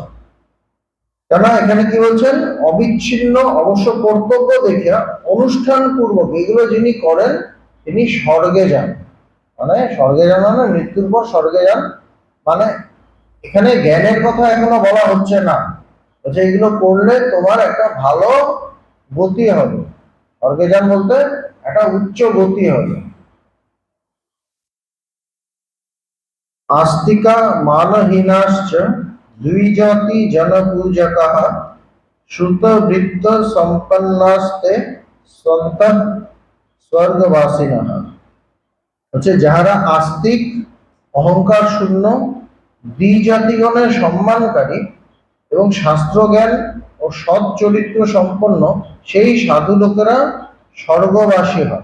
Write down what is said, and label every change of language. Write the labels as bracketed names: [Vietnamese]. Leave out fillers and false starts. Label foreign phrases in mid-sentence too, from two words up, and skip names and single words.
[Bangla] কেন এখানে কি বলছেন, অবিচ্ছিন্ন অবশ্য কর্তব্য দেখিয়া অনুষ্ঠান পূর্বক এগুলো যিনি করেন তিনি স্বর্গে যান। মানে স্বর্গে যান মানে মৃত্যুর পর স্বর্গে যান, মানে এখানে জ্ঞানের কথা এখনো বলা হচ্ছে না, বলছে এগুলো করলে তোমার একটা ভালো গতি হবে, স্বর্গে যান বলতে একটা উচ্চ গতি হবে। [Sanskrit] आस्तिका मानहीनाश्च द्विजाति जनपूजकाः श्रुतवृत्त সম্পন্নাস্তে সন্তঃ স্বর্গবাসিনঃ। [Bangla] হচ্ছে যাহারা আস্তিক, অহংকার শূন্য, দ্বিজাতিগণের সম্মানকারী এবং শাস্ত্রজ্ঞান ও সৎ চরিত্র সম্পন্ন সেই সাধু লোকেরা স্বর্গবাসী হয়।